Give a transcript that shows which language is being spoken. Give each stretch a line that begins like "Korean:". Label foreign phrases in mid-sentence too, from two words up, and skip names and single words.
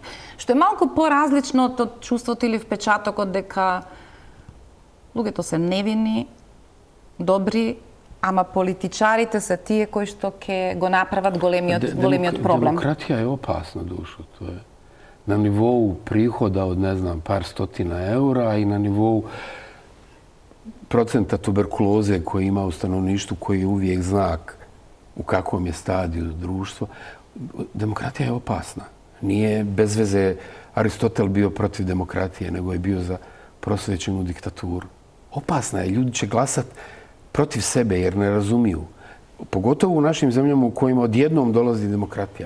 Macedonian: Што е малку поразлично од чувството или впечатокот дека луѓето се невини, добри, ама политичарите се тие кои што ќе го направат големиот проблем. Демократија е опасна, Душо.
Bosnian: То е на нивоу прихода од, не знам, пар стотина евра и на нивоу процента туберкулозе кој има у stanovništvu, кој je uvijek znak u kakvom je stadiju društvo. Demokratija je opasna. Nije bez veze Aristotel bio protiv demokratije, nego je bio za prosvećenu diktaturu. Opasna je. Ljudi će glasati protiv sebe jer ne razumiju. Pogotovo u našim zemljama u kojima odjednom dolazi demokratija.